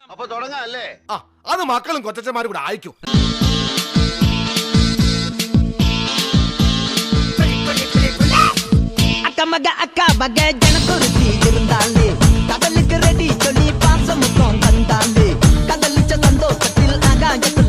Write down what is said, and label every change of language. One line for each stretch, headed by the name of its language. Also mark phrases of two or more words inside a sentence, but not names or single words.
Malayalam: അപ്പൊ തുടങ്ങാല്ലേ? ആ, അത് മക്കളും കൊച്ചന്മാരും കൂടെ അയക്കും.
Tamil: அக்கா மக ஜனக்குருத்தி இருந்தாலே கடலுக்கு ரெடி சொல்லி பாசமுத்தம் தந்தாலே கதலிச்ச சந்தோஷத்தில் ஆகாயத்துள்ள